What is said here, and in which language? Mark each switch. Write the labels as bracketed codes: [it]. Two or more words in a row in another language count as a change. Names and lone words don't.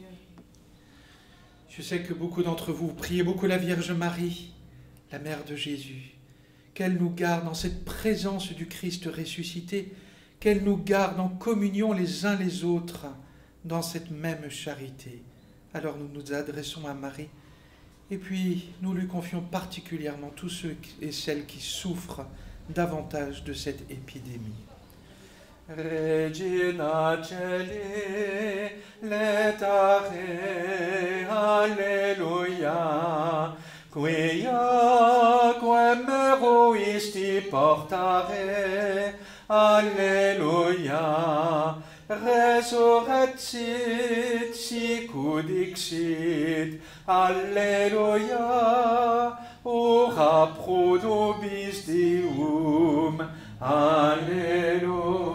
[fr] Je sais que beaucoup d'entre vous priez beaucoup la Vierge Marie, la Mère de Jésus, qu'elle nous garde dans cette présence du Christ ressuscité, qu'elle nous garde en communion les uns les autres dans cette même charité. Alors nous nous adressons à Marie et puis nous lui confions particulièrement tous ceux et celles qui souffrent davantage de cette épidémie. [la] Regina Celi, letare, Alleluia, quia meruisti portare, Alleluia, resurrexit, sicut dixit, Alleluia, ora pro nobis Deum, Alleluia.